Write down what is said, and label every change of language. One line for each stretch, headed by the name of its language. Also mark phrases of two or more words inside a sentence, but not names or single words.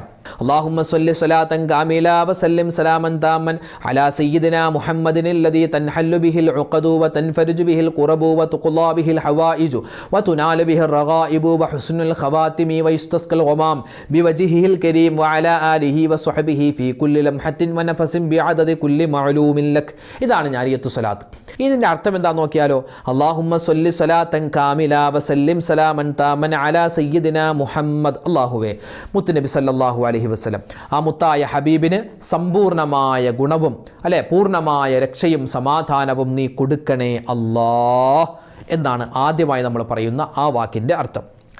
Arabic: اللهم صل صلاة كاملة وسلم سلاما تاما على سيدنا محمد الذي تنحل به العقد وتنفرج به الكرب وتقضى به الحوائج وتنال به الرغائب وحسن الخواتم ويستسقى الغمام بوجهه الكريم وعلى آله وصحبه في كل لمحة ونفس بعدد كل معلوم لك.
Malayalam: ഇതാണ് നാരിയത്തു സ്വലാത്ത്. ഇതിൻ്റെ അർത്ഥം എന്താണെന്ന് നോക്കിയാലോ.
Arabic: اللهم صل صلاة كاملة وسلم سلاما تاما على سيدنا محمد.
Malayalam: അല്ലാഹുവേ, മുത്തുനബി
Arabic: صلى الله عليه وسلم,
Malayalam: ആ മുത്തായ ഹബീബിന് സമ്പൂർണമായ ഗുണവും പൂർണ്ണമായ രക്ഷയും സമാധാനവും നീ കൊടുക്കണേ അല്ലാഹ് എന്നാണ് ആദ്യമായി നമ്മൾ പറയുന്ന ആ വാക്കിൻ്റെ അർത്ഥം.